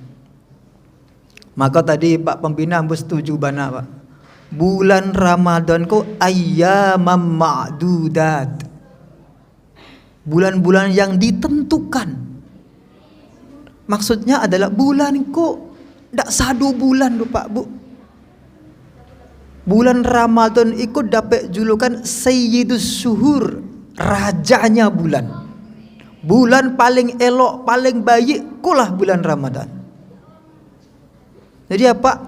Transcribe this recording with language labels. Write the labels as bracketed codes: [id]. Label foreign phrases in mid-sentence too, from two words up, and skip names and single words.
[min] Maka tadi Pak Pembina ambus setuju bana Pak. Bulan Ramadan ko [ar] أياما معدودات. [id] Bulan-bulan yang ditentukan. [min] Maksudnya adalah bulan ko ndak sadu bulan do Pak Bu. [id] Bulan Ramadan ikut dapat julukan [ar] سيد الشهور, [id] rajanya bulan. [min] Bulan paling elok, paling baik kulah bulan Ramadan. [id] Jadi apa?